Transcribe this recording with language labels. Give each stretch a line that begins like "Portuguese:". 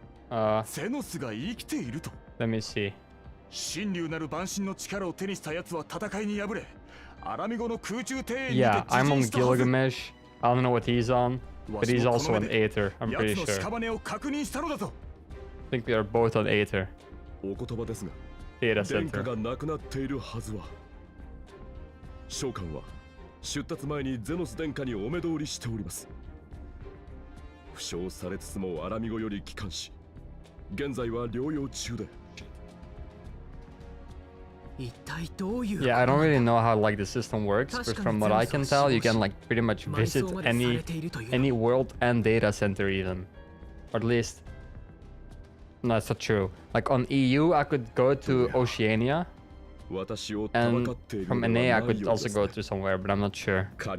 English: Let me see. Yeah, I'm on Gilgamesh. I don't know what he's on, but he's also an Aether, I'm pretty sure. I think we are both on Aether. Data center.
Japanese: 召喚は出立前にゼノス殿下にお目通りしております。負傷されつつもアラミゴより帰還し、現在は療養中で。
English: Yeah, I don't really know how like the system works, but from what I can tell, you can like pretty much visit any world and data center even, or at least. No, that's not true. Like on EU, I could go to Oceania, and from NA, I could also go to somewhere, but I'm not sure.